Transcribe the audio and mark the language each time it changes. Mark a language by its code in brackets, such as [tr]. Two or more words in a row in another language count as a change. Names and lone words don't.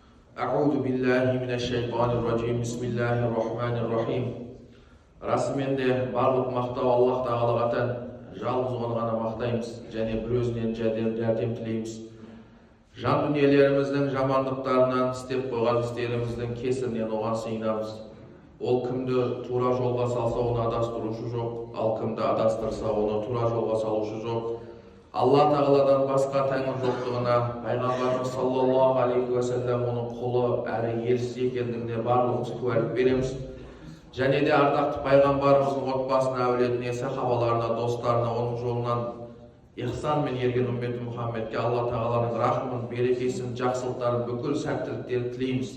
[ar] أعوذ بالله من الشيطان الرجيم. بسم الله الرحمن الرحيم. [kk] Расымен де барлық мақтау Аллах Тағалаға тән, жалғыз оны ғана мақтаймыз және бір өзінен жәрдем тілейміз. Жан дүниелеріміздің жамандықтарынан, істеп қойған істеріміздің кесірінен оған сыйынамыз. Ол кімді тура жолға салса, оны адастырушы жоқ, ал кімді адастырса, оны тура жолға салушы жоқ. Алла Тағаладан басқа тәңір жоқтығына, пайғамбарымыз [ar] صلى الله عليه وسلم [kk] оның құлы әрі елшісі екендігіне барлығымыз куәлік береміз. Және де ардақты пайғамбарымыздың отбасына, әулетіне, сахабаларына, достарына, оның жолынан ихсанмен ерген үмбеті Мұхаммедке Алла Тағаланың рахмын, берекесін, жақсылықтарын, бүкіл сәттіліктерін тілейміз.